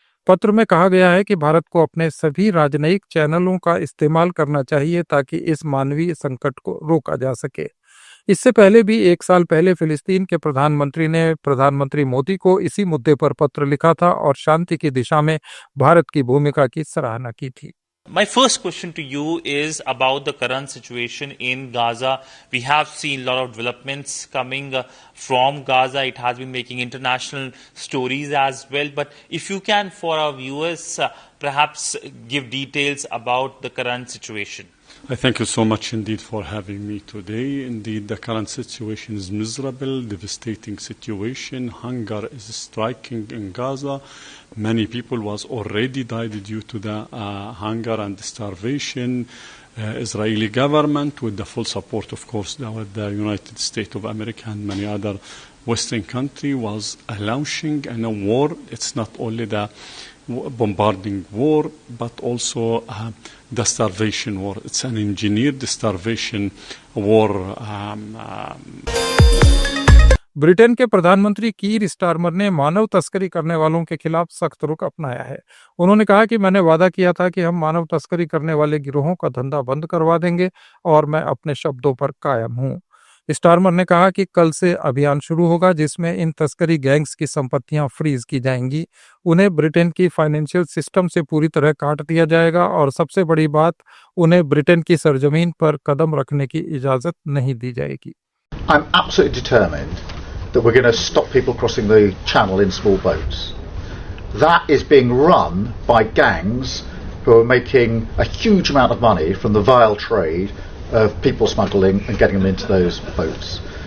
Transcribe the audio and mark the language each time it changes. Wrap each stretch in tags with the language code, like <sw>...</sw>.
<hi>पत्र में कहा गया है कि भारत को अपने सभी राजनयिक चैनलों का इस्तेमाल करना चाहिए ताकि इस मानवीय संकट को रोका जा सके। इससे पहले भी 1 साल पहले फिलिस्तीन के प्रधानमंत्री ने प्रधानमंत्री मोदी को इसी मुद्दे पर पत्र लिखा था और शांति की दिशा में भारत की भूमिका की सराहना की थी।</hi> <en>My first question to you is about the current situation in Gaza. We have seen a lot of developments coming from Gaza. It has been making international stories as well. But if you can, for our viewers, perhaps give details about the current situation. I thank you so much indeed for having me today. Indeed, the current situation is miserable, devastating situation. Hunger is striking in Gaza. Many people was already died due to the hunger and starvation. Israeli government, with the full support, of course, with the United States of America and many other Western countries, was launching a war. It's not only the bombarding war, but also the starvation war. It's an engineered starvation war.</en> <hi>Britain के प्रधानमंत्री कीर Starmer ने मानव तस्करी करने वालों के खिलाफ सख्त रुख अपनाया है। उन्होंने कहा कि मैंने वादा किया था कि हम मानव तस्करी करने वाले गिरोहों का धंधा बंद करवा देंगे और मैं अपने शब्दों पर कायम हूं। स्टारमर ने कहा कि कल से अभियान शुरू होगा जिसमें इन तस्करी गैंग्स की संपत्तियां फ्रीज की जाएंगी, उन्हें ब्रिटेन की फाइनेंशियल सिस्टम से पूरी तरह काट दिया जाएगा और सबसे बड़ी बात, उन्हें ब्रिटेन की सरजमीन पर कदम रखने की इजाजत नहीं दी जाएगी।</hi> <en>I'm absolutely determined that we're going to stop people crossing the channel in small boats. That is being run by gangs who are making a huge amount of money from the vile trade of people smuggling and getting them into those boats.</en>